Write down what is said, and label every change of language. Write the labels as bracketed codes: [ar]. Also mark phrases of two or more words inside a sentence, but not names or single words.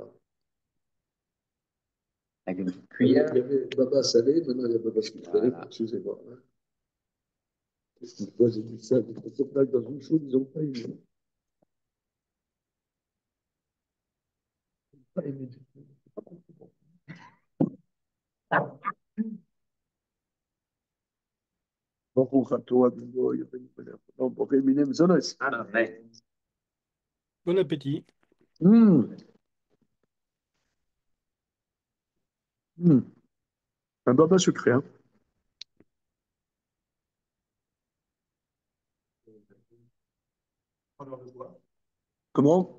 [fr] Avec une petite Il y cuillère. avait baba salé, maintenant il y a baba sucré. Voilà. Excusez-moi. Moi, j'ai dit ça, j'ai fait dans une chose, ils n'ont pas aimé. Pas aimé du tout. [he] ברוך אתה אדוני אלוהינו מלך העולם בורא מיני מזונס. [fr] Amen. Bon appétit. Un baba sucré. Hein. Comment?